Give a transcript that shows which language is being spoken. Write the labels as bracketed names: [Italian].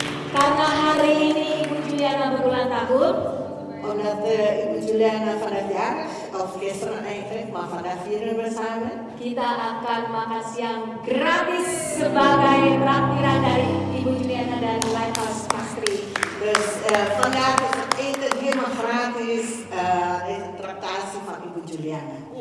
[Indonesian] Karena hari ini Ibu Juliana berulang tahun, [Dutch] Omdat Ibu Juliana vandaag jarig, of gisteren eigenlijk, maar vandaag vieren we samen. [Indonesian] kita akan makan siang gratis sebagai traktiran dari Ibu Juliana dan Lifehouse Pastri. [Dutch] Dus vandaag is het eten helemaal gratis. Is een tractatie van Ibu Juliana.